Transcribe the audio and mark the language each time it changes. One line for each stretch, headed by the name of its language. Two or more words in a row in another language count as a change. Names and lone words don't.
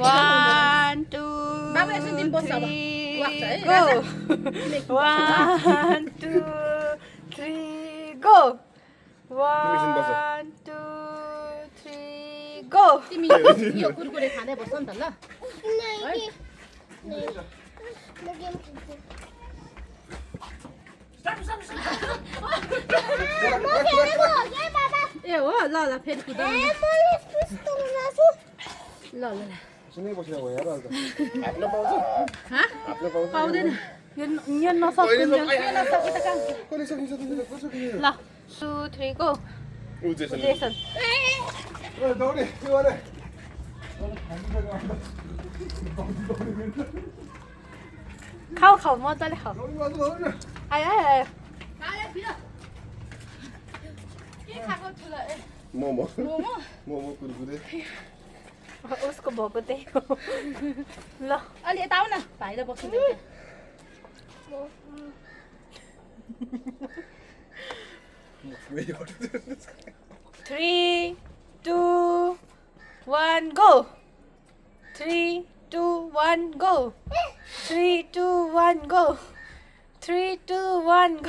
Nepali: 1 2 बाबा एकछिन दिन बस्छ अब। वाक्छ है,
English: 1 2 3 go 1 2 3 go
Nepali: तिमी यो कुरकुरे खाँदै बस्छ नि त ल
Hindi: नहीं नहीं मैं गेम खेलती हूँ
Nepali: म खेलेको
Hindi: ये बाबा
Nepali: ए हो ल ल फेरि कुद ए मैले त्यस्तो नसु ल ल ल सुनै बसेको हो यार अहिले त आफ्नो पाउँछ हा आफ्नो पाउँछ पाउँदैन यो नसक्नु कहिले सकिन्छ तिमीले कसो किन ल 2 3 go ऊ जेसन जेसन ओ दौडे के गरे खाऊ खाऊ मजाले खाऊ दौडी आयो आयो आयो के खाएको ठुलो ए मोमो मोमो मोमो कुरकुरे उसको भएको त्यही हो ल अलि यता आऊ न भाइलाई बस्नु दे
English: Three, 2, 1, go. 3, 2, 1, go. 3, 2, 1, go. 3, 2, 1, go.